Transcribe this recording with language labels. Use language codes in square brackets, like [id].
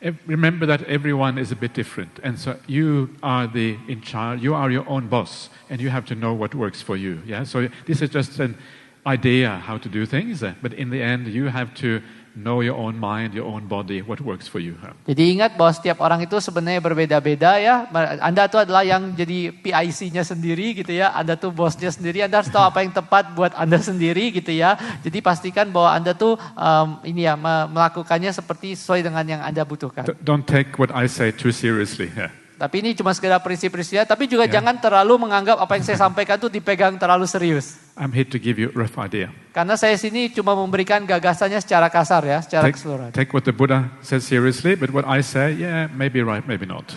[en] Remember that everyone is a bit different, and so you are in charge. You are your own boss, and you have to know what works for you. Yeah. So this is just an idea how to do things, but in the end, you have to know your own mind, your own body, what works for you. [id] Jadi ingat bahwa setiap orang itu sebenarnya berbeda-beda ya. Anda tuh adalah yang jadi PIC-nya sendiri gitu ya. Anda tuh bosnya sendiri. Anda harus tahu apa yang tepat buat Anda sendiri gitu ya. Jadi pastikan bahwa Anda tuh melakukannya seperti sesuai dengan yang Anda butuhkan. [en] Don't take what I say too seriously. Yeah. [id] Tapi ini cuma sekedar prinsip-prinsipnya. Tapi juga jangan terlalu menganggap apa yang saya sampaikan tuh dipegang terlalu serius. [en] I'm here to give you a rough idea. [id] Karena saya sini cuma memberikan gagasannya secara kasar ya, secara keseluruhan. [en] Take what the Buddha says seriously, but what I say, yeah, maybe right, maybe not.